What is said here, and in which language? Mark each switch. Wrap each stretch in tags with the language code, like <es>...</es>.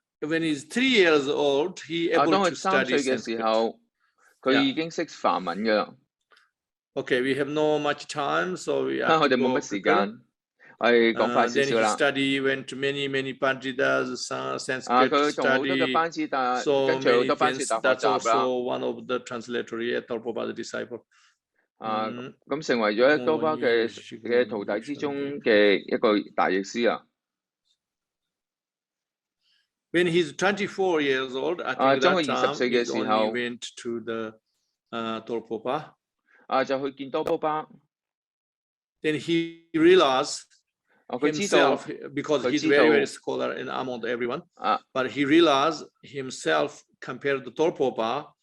<en>When he's 3 years old, he able to study</en> <yue>Sanskrit. 當佢3歲嘅時候，佢已經識梵文㗎啦。</yue> <en>Okay, we have no much time, so we</en> <yue>我哋冇乜時間，我哋講快少少啦。</yue> <en>Then he went to many Panditas, Sanskrit study, so many things. That's also one of the translatory Prabhupada disciple.</en> <yue>咁成為咗多巴嘅徒弟之中嘅一個大譯師啊。</yue> <en>When he's 24 years old, I think that time he only went to the Prabhupada.</en> <yue>就去見多波巴。</yue> <en>Then he realized himself, because he's very scholar and among everyone, but he realized himself compared to Prabhupada.</en>